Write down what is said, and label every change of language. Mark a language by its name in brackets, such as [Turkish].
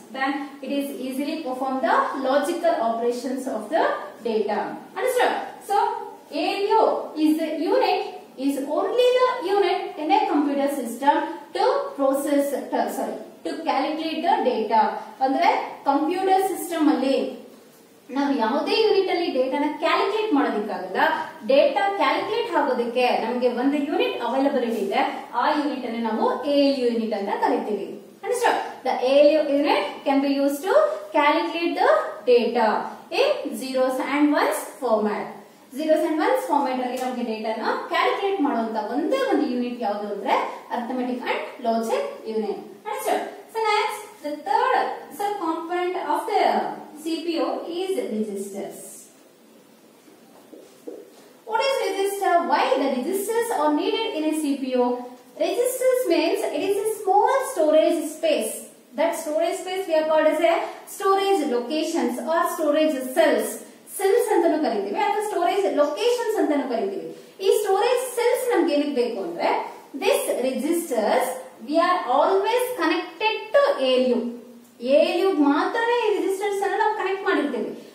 [English] Then it is easily perform the logical operations of the data. Understood? So ALU is the unit, is only the unit in a computer system to process, to calculate the data. [Kannada] Andre computer system alli ನಾವು ಯಾವುದೇ unit ಅಲ್ಲಿ ಡೇಟಾನ calculate ಮಾಡೋದಕ್ಕಾಗಲ್ಲ. Data calculate ಆಗೋದಕ್ಕೆ ನಮಗೆ ಒಂದು unit availability ಇದೆ. ಆ unit ಅನ್ನು ನಾವು ALU ಯೂನಿಟ್ ಅಂತ ಕರಿತೀವಿ. Understood? [English] The ALU unit can be used to calculate the data in zeros and ones format. [Kannada] Zeros and ones format ಅಲ್ಲಿ ನಮಗೆ ಡೇಟಾನ ಕ್ಯಾಲ್ಕುಲೇಟ್ ಮಾಡುವಂತ ಒಂದೇ ಒಂದು ಯೂನಿಟ್ ಯಾವುದು ಅಂದ್ರೆ arithmetic and logic unit. [English] Understood? So next, the third sub-component of the CPU is registers. What is register? Why the registers are needed in a CPU? Registers means it is a small storage space. That storage space we are called as a storage locations or storage cells. [Kannada] Cells ಅಂತನೂ ಕರೀತೀವಿ ಅಥವಾ storage locations ಅಂತನೂ ಕರೀತೀವಿ. [English] ಈ storage cells [Kannada] ನಮಗೆ ಏನಕ್ಕೆ ಬೇಕು ಅಂದ್ರೆ [English] this registers we are always connected to ALU. [Kannada] ALU ಮಾತ್ರನೇ ಈ registers ಅನ್ನು ನಾವು ಕನೆಕ್ಟ್ ಮಾಡಿರ್ತೀವಿ.